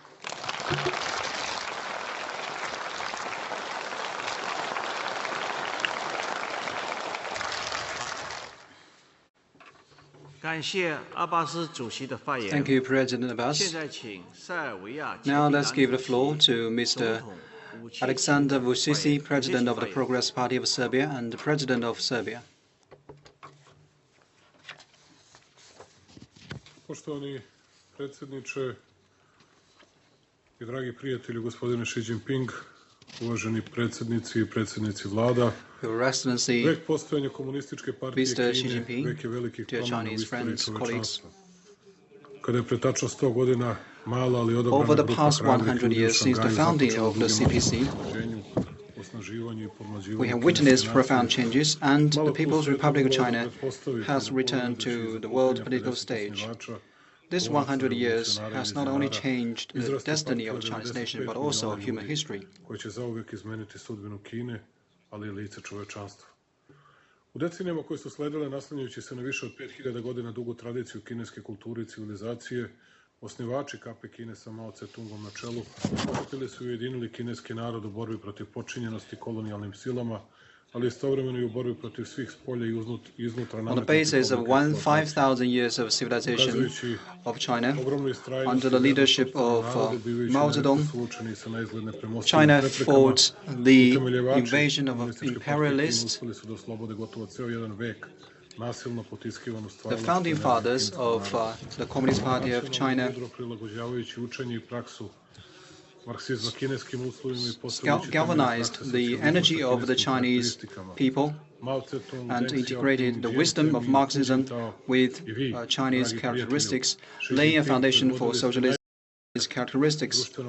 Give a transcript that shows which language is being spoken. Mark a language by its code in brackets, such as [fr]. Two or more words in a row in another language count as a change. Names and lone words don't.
[en] Thank you, President Abbas. Now let's give the floor to Mr. Alexander Vučić, President of the Progress Party of Serbia and President of Serbia. [sr] Poštovani predsjedniče i dragi prijatelji, gospodine Xi Jinping, uvaženi predsjednici i predsjednici vlada, vek postojanja komunističke partije Kine, vek je velikih promjena u istoriji čovečanstva. Kada je pre tačno 100 godina mala, ali odabrana grupa hrabrih ljudi u Šangaju [en] We have witnessed profound changes, and the People's Republic of China has returned to the world political stage. This 100 years has not only changed the destiny of the Chinese nation, but also human history. [sr] U decenijama koje su sledile, naslanjajući se na više od 5000 godina dugu tradiciju kineske kulture i civilizacije, osnivači KP Kine sa Mao Tse-tungom na čelu okupili su i ujedinili kineski narod u borbi protiv počinjenosti kolonijalnim silama, ali istovremeno i u borbi protiv svih spolja i iznutra [en] On the basis of 5,000 years of civilization of China, under the leadership of Mao Zedong, China fought the invasion of imperialists. The founding fathers of the Communist Party of China galvanized the energy of the Chinese people and integrated the wisdom of Marxism with Chinese characteristics, laying a foundation for socialist characteristics.